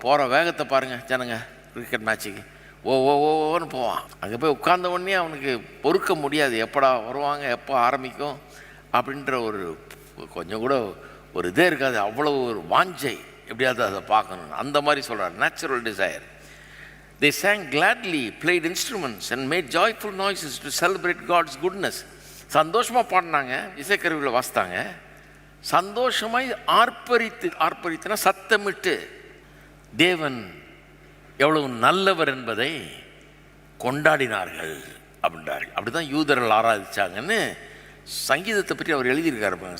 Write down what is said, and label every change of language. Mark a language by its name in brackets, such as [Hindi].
[Tamil] போகிற வேகத்தை பாருங்கள் ஜனங்க. கிரிக்கெட் மேட்ச்சுக்கு ஓன்னு போவான். அங்கே போய் உட்கார்ந்த உடனே அவனுக்கு பொறுக்க முடியாது, எப்படா வருவாங்க, எப்போ ஆரம்பிக்கும் அப்படின்ற ஒரு கொஞ்சம் கூட ஒரு இதே இருக்காது. அவ்வளோ ஒரு வாஞ்சை, எப்படியாவது அதை பார்க்கணும். அந்த மாதிரி சொல்கிறார், natural desire. [English] They sang gladly, played instruments and made joyful noises to celebrate God's goodness. [Tamil] சந்தோஷமாக பாடினாங்க, இசைக்கருவியில் வாசித்தாங்க, சந்தோஷமாய் ஆர்ப்பரித்துனா சத்தமிட்டு தேவன் எவ்வளவு நல்லவர் என்பதை கொண்டாடினார்கள் அப்படின்றார்கள். அப்படி தான் யூதர்கள் ஆராதிச்சாங்கன்னு சங்கீதத்தை பற்றி அவர் எழுதியிருக்காரு.